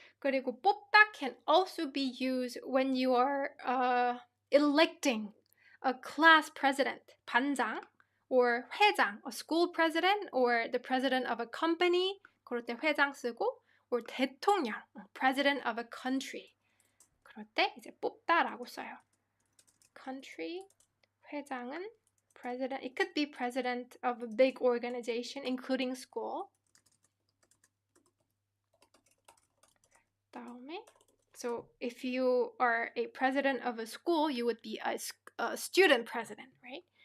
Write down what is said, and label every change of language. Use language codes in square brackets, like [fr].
[en] 그리고 뽑다 can also be used when you are electing a class president, 반장, or 회장, a school president, or the president of a company. [ko] 그럴 때 회장 쓰고, [en] or 대통령, president of a country. [ko] 그럴 때 이제 뽑다라고 써요. [en] country, 회장은 president. It could be president of a big organization, including school. 다음에, so if you are a president of a school, you would be a student president, right?